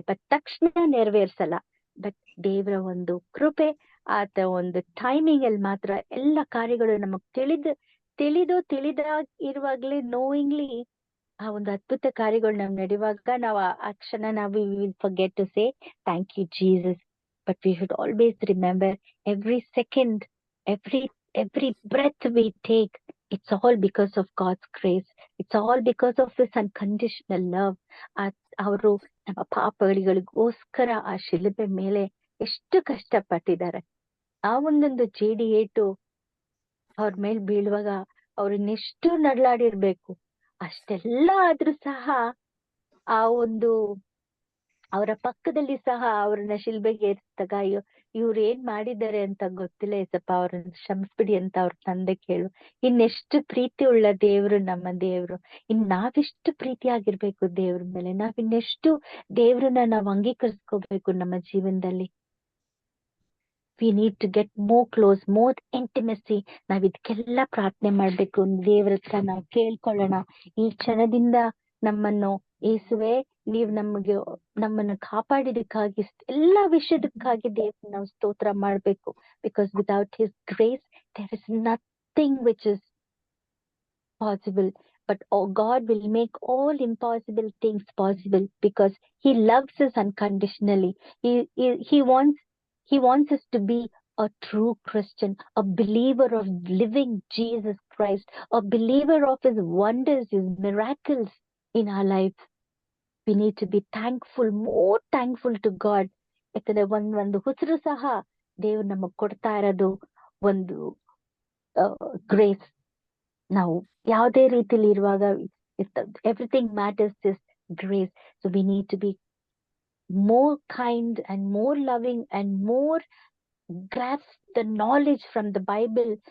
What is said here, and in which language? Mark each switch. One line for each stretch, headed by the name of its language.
Kannada: But ತಕ್ಷಣ ನೆರವೇರ್ಸಲ್ಲ. But ದೇವ್ರ ಒಂದು ಕೃಪೆ, ಆತ ಒಂದು ಟೈಮಿಂಗ್ ಅಲ್ಲಿ ಮಾತ್ರ ಎಲ್ಲ ಕಾರ್ಯಗಳು ನಮಗ್ ತಿಳಿದಾಗಿರುವಾಗ್ಲೇ ನೋಯಿಂಗ್ಲಿ ಆ ಒಂದು ಅದ್ಭುತ ಕಾರ್ಯಗಳು ನಾವ್ ನಡೆಯುವಾಗ ನಾವು ಆ ಕ್ಷಣ ನಾವು
English: Will forget to say thank you Jesus. But we should always remember every second, every breath we take, it's all because of God's grace. It's all because of His unconditional love.
Kannada: ಅವರು ನಮ್ಮ ಪಾಪಗಳಿಗೋಸ್ಕರ ಆ ಶಿಲುಬೆ ಮೇಲೆ ಎಷ್ಟು ಕಷ್ಟಪಟ್ಟಿದ್ದಾರೆ. ಆ ಒಂದೊಂದು ಜೇಡಿ ಏಟು ಅವ್ರ ಮೇಲ್ ಬೀಳುವಾಗ ಅವ್ರನ್ನೆಷ್ಟು ನರಳಾಡಿರ್ಬೇಕು. ಅಷ್ಟೆಲ್ಲ ಆದ್ರೂ ಸಹ ಆ ಒಂದು ಅವರ ಪಕ್ಕದಲ್ಲಿ ಸಹ ಅವ್ರನ್ನ ಶಿಲ್ಬೆಗೆ ಏರಿಸಿದಾಗ ಇವ್ರು ಏನ್ ಮಾಡಿದ್ದಾರೆ ಅಂತ ಗೊತ್ತಿಲ್ಲ ಏಸಪ್ಪ, ಅವ್ರನ್ನ ಕ್ಷಮಿಸ್ಬಿಡಿ ಅಂತ ಅವ್ರ ತಂದೆ ಕೇಳು. ಇನ್ನೆಷ್ಟು ಪ್ರೀತಿ ಉಳ್ಳ ದೇವ್ರು ನಮ್ಮ ದೇವ್ರು. ನಾವೆಷ್ಟು ಪ್ರೀತಿಯಾಗಿರ್ಬೇಕು ದೇವ್ರ ಮೇಲೆ, ನಾವಿನ್ನೆಷ್ಟು ದೇವ್ರನ್ನ ನಾವು ಅಂಗೀಕರಿಸ್ಕೋಬೇಕು ನಮ್ಮ ಜೀವನದಲ್ಲಿ.
English: We need to get more close, more intimacy.
Kannada: ನಾವ್ ಇದಕ್ಕೆಲ್ಲ ಪ್ರಾರ್ಥನೆ ಮಾಡ್ಬೇಕು, ದೇವ್ರ ಹತ್ರ ನಾವು ಕೇಳ್ಕೊಳ್ಳೋಣ. ಈ ಕ್ಷಣದಿಂದ ನಮ್ಮನ್ನು ಯೇಸುವೆ ನೀವು ನಮ್ಮನ್ನ ಕಾಪಾಡಿದಕ್ಕಾಗಿ, ಎಲ್ಲಾ ವಿಷಯದಕ್ಕಾಗಿ ದೇವ್ರ ನಾವು ಸ್ತೋತ್ರ ಮಾಡ್ಬೇಕು.
English: Because without his grace there is nothing which is possible. But God will make all impossible things possible because He loves us unconditionally. He wants us to be a true Christian, a believer of living Jesus Christ, a believer of His wonders, His miracles in our lives. We need to be thankful, more thankful to God.
Kannada: ಯಾಕಂದ್ರೆ ಒಂದು ಹುಸಿರು ಸಹ ದೇವ್ರು ನಮಗ್ ಕೊಡ್ತಾ ಇರೋದು ಒಂದು grace. ನಾವು ಯಾವುದೇ ರೀತಿಲಿ ಇರುವಾಗ
English: Everything matters is grace. So we need to be more kind and more loving and more grasp the knowledge from the Bible.